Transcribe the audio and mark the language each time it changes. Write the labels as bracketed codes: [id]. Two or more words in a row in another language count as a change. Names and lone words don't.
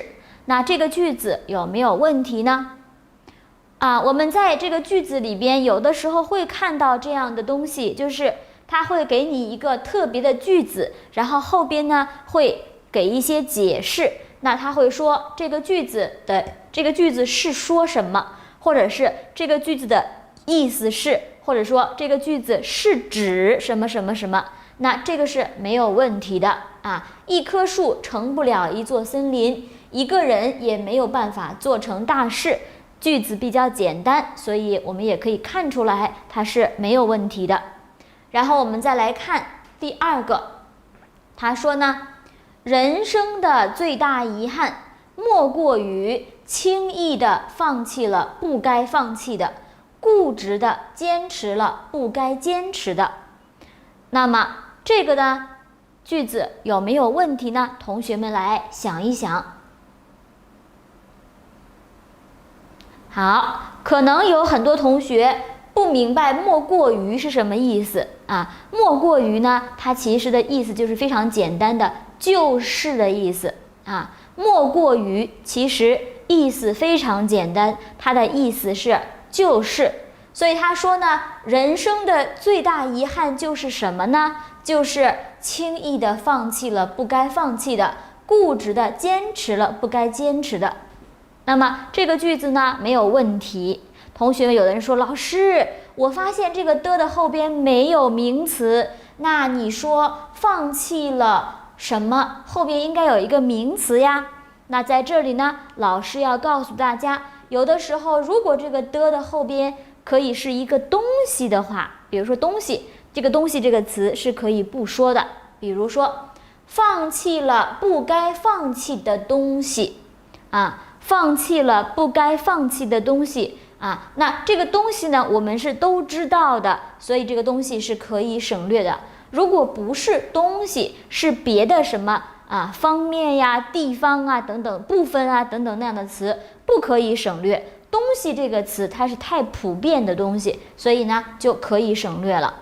[zh] 那這個句子有沒有問題呢？我們在這個句子裡邊有的時候會看到這樣的東西，就是它會給你一個特別的句子，然後後邊呢會給一些解釋。那他會說這個句子是說什麼，或者是這個句子的意思是，或者說這個句子是指什麼什麼什麼。那這個是沒有問題的一棵樹成不了一座森林，一個人也沒有辦法做成大事。句子比較簡單，所以我們也可以看出來它是沒有問題的。然後我們再來看第2個，他說呢，人生的最大遺憾，莫過於輕易地放棄了不該放棄的，固執地堅持了不該堅持的。那麼這個呢，句子有沒有問題呢？同學們來想一想。好，可能有很多同學不明白莫過於是什麼意思莫过于呢，它其實的意思就是非常簡單的，就是的意思莫過於其實意思非常簡單，它的意思是就是。所以他說呢，人生的最大遺憾就是什麼呢？就是輕易的放棄了不該放棄的，固執的堅持了不該堅持的。那麼這個句子呢沒有問題。同學們有的人說，老師，我發現這個的後邊沒有名詞，那你說放棄了什麼後邊應該有一個名詞呀？那在這裡呢，老師要告訴大家，有的時候如果這個的後邊可以是一個東西的話，比如說東西，這個東西這個詞是可以不說的，比如說放棄了不該放棄的東西放棄了不該放棄的東西那這個東西呢我們是都知道的，所以這個東西是可以省略的。如果不是東西，是別的什麼方面呀、地方等等、部分等等那樣的詞，不可以省略。東西這個詞它是太普遍的東西，所以呢就可以省略了。